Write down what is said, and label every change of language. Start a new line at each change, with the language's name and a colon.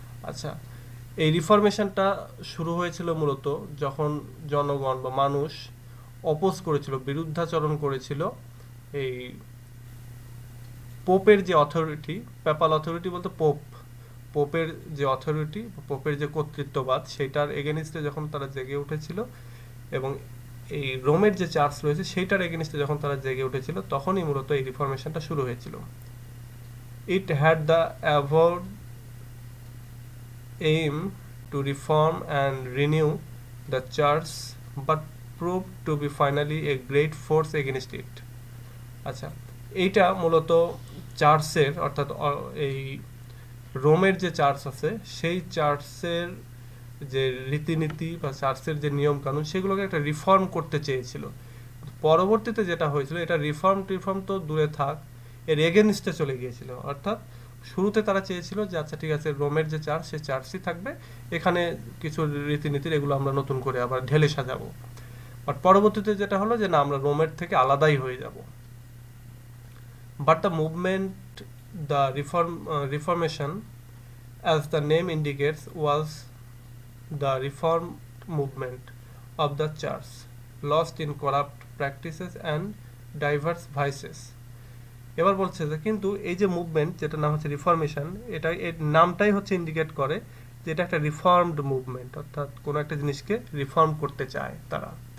Bangla: আচ্ছা, এই রিফরমেশনটা শুরু হয়েছিল মূলত যখন জনগণ বা মানুষ অপোজ করেছিল, বিরুদ্ধাচরণ করেছিল এই পোপের যে অথরিটি, পেপাল অথরিটি বলতে পোপের যে অথরিটি, পোপের যে কর্তৃত্ববাদ, সেটার এগেনিস্টে যখন তারা জেগে উঠেছিল, এবং এই রোমের যে চার্চ রয়েছে সেইটার এগেনিস্টে যখন তারা জেগে উঠেছিল, তখনই মূলত এই রিফরমেশনটা শুরু হয়েছিল।
English: It had the avowed aim to reform and renew the church but proved to be finally a great force against it.
Bangla: আচ্ছা, এইটা মূলত চার্চের, অর্থাৎ এই রোমের যে চার্চ আছে সেই চার্চের যে রীতিনীতি বা চার্চের যে নিয়ম কানুন, সেগুলোকে একটা রিফর্ম করতে চেয়েছিল। পরবর্তীতে যেটা হয়েছিল, এটা রিফর্ম তো দূরে থাক, এর এগেনস্টে চলে গিয়েছিল। অর্থাৎ শুরুতে তারা চেয়েছিল যে আচ্ছা ঠিক আছে, রোমের যে চার্চ সে চার্চই থাকবে, এখানে কিছু রীতিনীতির এগুলো আমরা নতুন করে আবার ঢেলে সাজাবো। বাট পরবর্তীতে যেটা হলো যে না, আমরা রোমের থেকে আলাদাই হয়ে যাব।
English: But the movement, the reformation, as the name indicates, was the reformed movement of the church, lost in corrupt practices and diverse vices.
Bangla: এবার বলছে যে কিন্তু এই যে মুভমেন্ট, যেটা নাম হচ্ছে রিফরমেশন, এটা এর নামটাই হচ্ছে ইন্ডিকেট করে যে এটা একটা রিফর্মড মুভমেন্ট, অর্থাৎ কোনো একটা জিনিসকে রিফর্ম করতে চায় তারা।